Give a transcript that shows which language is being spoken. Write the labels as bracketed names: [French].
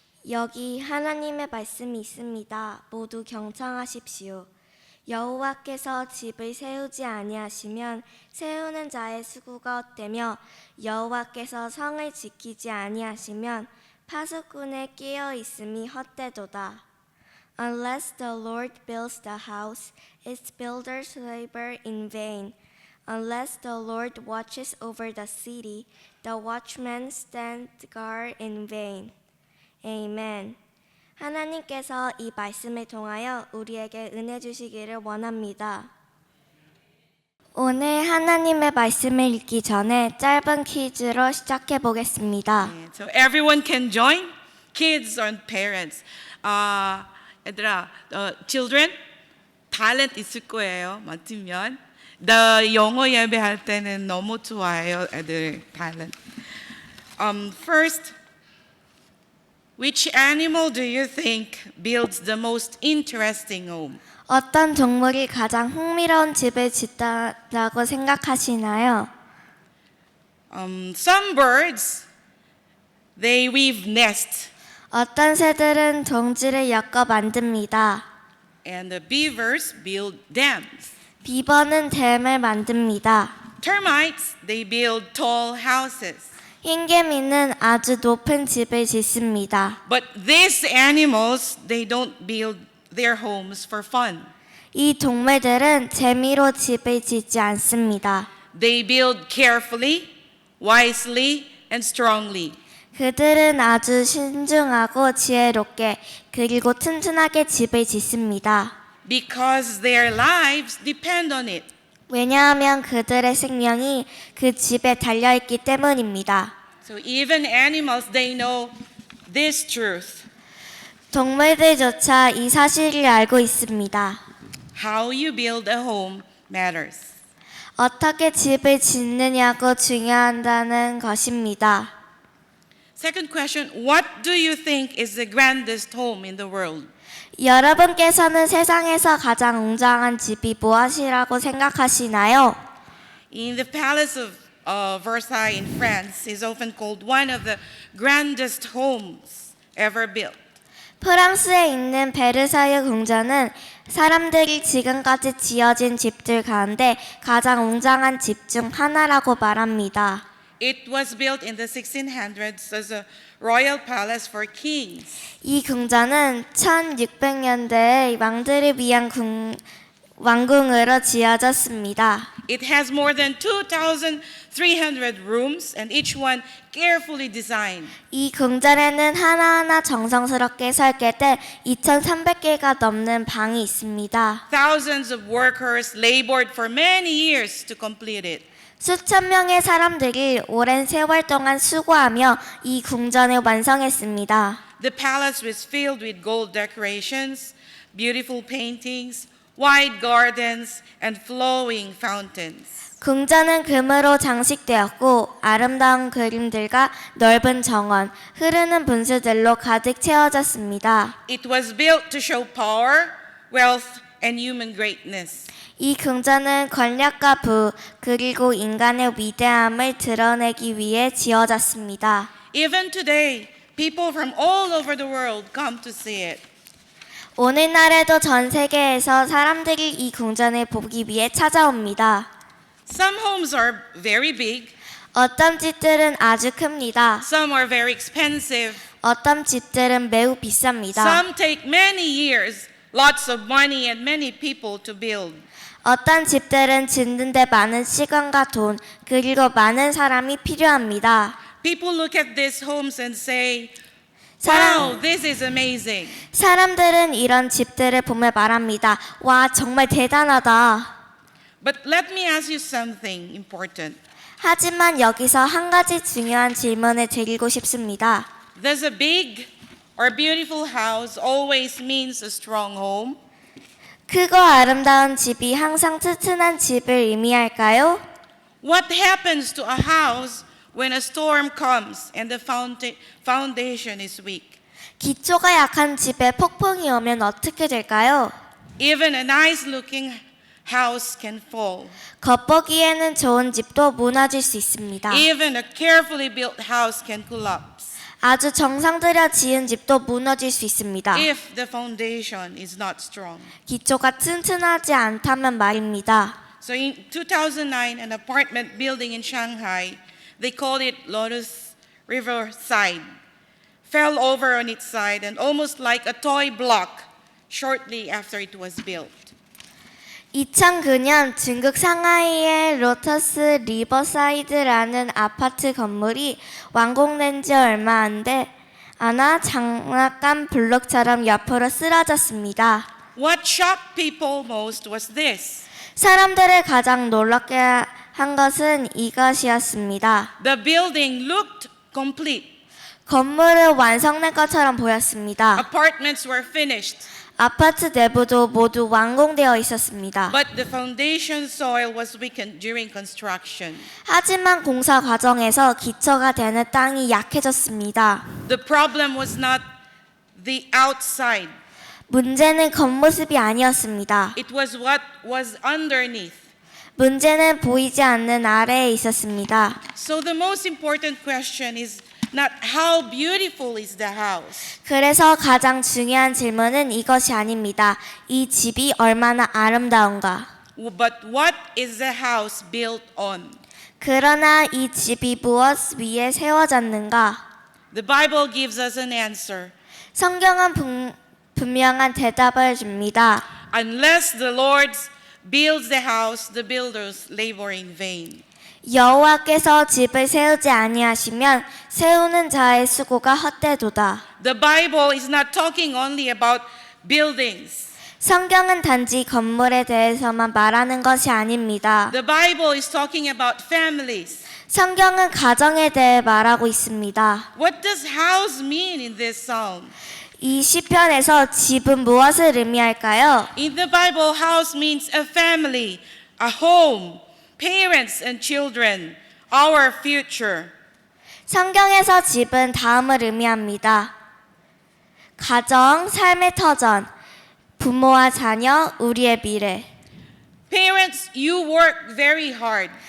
[Korean] 여기 하나님의 말씀이 있습니다. 모두 경청하십시오. 여호와께서 집을 세우지 아니하시면 세우는 자의 수고가 헛되며 여호와께서 성을 지키지 아니하시면 파수꾼의 깨어 있음이 헛되도다. [English] Unless the Lord builds the house, its builders labor in vain. Unless the Lord watches over the city, the watchmen stand guard in vain. Amen. [Korean] 하나님께서 이 말씀을 통하여 우리에게 은혜 주시기를 원합니다. 오늘 하나님의 말씀을 읽기 전에 짧은 퀴즈로 시작해 보겠습니다. [English] So everyone can join, kids and parents. [Korean] 얘들아, [English] children, [Korean] talent 있을 거예요. 맡으면. 나 영어 예배할 때는 너무 좋아해요, 애들 talent. [English] First, which animal do you think builds the most interesting home? [Korean] 어떤 동물이 가장 흥미로운 집을 짓다라고 생각하시나요? [English] Some birds, they weave nests, [Korean] 어떤 새들은 둥지를 엮어 만듭니다. [English] and the beavers build dams. [Korean] 비버는 댐을 만듭니다. [English] Termites, they build tall houses. [Korean] 흰개미는 아주 높은 집을 짓습니다. [English] But these animals, they don't build their homes for fun. [Korean] 이 동물들은 재미로 집을 짓지 않습니다. [English] They build carefully, wisely, and strongly. [Korean] 그들은 아주 신중하고 지혜롭게 그리고 튼튼하게 집을 짓습니다. [English] Because their lives depend on it. [Korean] 왜냐하면 그들의 생명이 그 집에 달려있기 때문입니다. [English] So even animals, they know this truth. [Korean] 동물들조차 이 사실을 알고 있습니다. [English] How you build a home matters. [Korean] 어떻게 집을 짓느냐고 중요하다는 것입니다. [English] Second question, what do you think is the grandest home in the world? [Korean] 여러분께서는 세상에서 가장 웅장한 집이 무엇이라고 생각하시나요? [English] In the palace of Versailles in France is often called one of the grandest homes ever built. [Korean] 프랑스에 있는 베르사유 궁전은 사람들이 지금까지 지어진 집들 가운데 가장 웅장한 집 중 하나라고 말합니다. [English] It was built in the 1600s as a royal palace for kings. [Korean] 이 궁전은 1600년대에 왕들을 위한 왕궁으로 지어졌습니다. [English] It has more than 2,300 rooms and each one carefully designed. [Korean] 이 궁전에는 하나하나 정성스럽게 설계된 2,300개가 넘는 방이 있습니다. [English] Thousands of workers labored for many years to complete it. [Korean] 수천 명의 사람들이 오랜 세월 동안 수고하며 이 궁전을 완성했습니다. [English] The palace was filled with gold decorations, beautiful paintings, wide gardens, and flowing fountains. [Korean] 궁전은 금으로 장식되었고 아름다운 그림들과 넓은 정원, 흐르는 분수들로 가득 채워졌습니다. [English] It was built to show power, wealth, and human greatness. [Korean] 이 궁전은 권력과 부 그리고 인간의 위대함을 드러내기 위해 지어졌습니다. [English] Even today, people from all over the world come to see it. [Korean] 오늘날에도 전 세계에서 사람들이 이 궁전을 보기 위해 찾아옵니다. [English] Some homes are very big, [Korean] 어떤 집들은 아주 큽니다. [English] some are very expensive, [Korean] 어떤 집들은 매우 비쌉니다. [English] some take many years, lots of money, and many people to build. [Korean] 어떤 집들은 짓는데 많은 시간과 돈 그리고 많은 사람이 필요합니다. [English] People look at these homes and say, [Korean] 사람- [English] wow, this is amazing. [Korean] 사람들은 이런 집들을 보며 말합니다. 와, 정말 대단하다. [English] But let me ask you something important. [Korean] 하지만 여기서 한 가지 중요한 질문을 드리고 싶습니다. [English] Does a big or beautiful house always means a strong home? [Korean] 크고 아름다운 집이 항상 튼튼한 집을 의미할까요? [English] What happens to a house when a storm comes and the foundation is weak? [Korean] 기초가 약한 집에 폭풍이 오면 어떻게 될까요? [English] Even a nice looking house can fall. [Korean] 겉보기에는 좋은 집도 무너질 수 있습니다. [English] Even a carefully built house can collapse [Korean] 아주 정성 들여 지은 집도 무너질 수 있습니다. [English] if the foundation is not strong. [Korean] 기초가 튼튼하지 않다면 말입니다. [English] So in 2009, an apartment building in Shanghai, they called it Lotus Riverside, fell over on its side and almost like a toy block shortly after it was built. [Korean] 2009년 중국 상하이의 로터스 리버사이드라는 아파트 건물이 완공된 지 얼마 안 돼 아나 장난감 블록처럼 옆으로 쓰러졌습니다. [English] What shocked people most was this. [Korean] 사람들을 가장 놀랍게 한 것은 이것이었습니다. [English] The building looked complete. [Korean] 건물은 완성된 것처럼 보였습니다. [English] Apartments were finished, [Korean] 아파트 내부도 모두 완공되어 있었습니다. [English] but the foundation soil was weakened during construction. [Korean] 하지만 공사 과정에서 기초가 되는 땅이 약해졌습니다. [English] The problem was not the outside. [Korean] 문제는 겉모습이 아니었습니다. [English] It was what was underneath. [Korean] 문제는 보이지 않는 아래에 있었습니다. [English] So the most important question is not how beautiful is the house, [Korean] 그래서 가장 중요한 질문은 이것이 아닙니다. 이 집이 얼마나 아름다운가. [English] but what is the house built on? [Korean] 그러나 이 집이 무엇 위에 세워졌는가? [English] The Bible gives us an answer. [Korean] 성경은 분명한 대답을 줍니다. [English] Unless the Lord builds the house, the builders labor in vain. [Korean] 여호와께서 집을 세우지 아니하시면 세우는 자의 수고가 헛되도다. [English] The Bible is not talking only about buildings. [Korean] 성경은 단지 건물에 대해서만 말하는 것이 아닙니다. [English] The Bible is talking about families. [Korean] 성경은 가정에 대해 말하고 있습니다. [English] What does house mean in this psalm? [Korean] 이 시편에서 집은 무엇을 의미할까요? [English] In the Bible, house means a family, a home, parents and children, our future. [Korean] 성경에서 집은 다음을 의미합니다. 가정, 삶의 터전, 부모와 자녀, 우리의 미래. [English] Parents, you work very hard.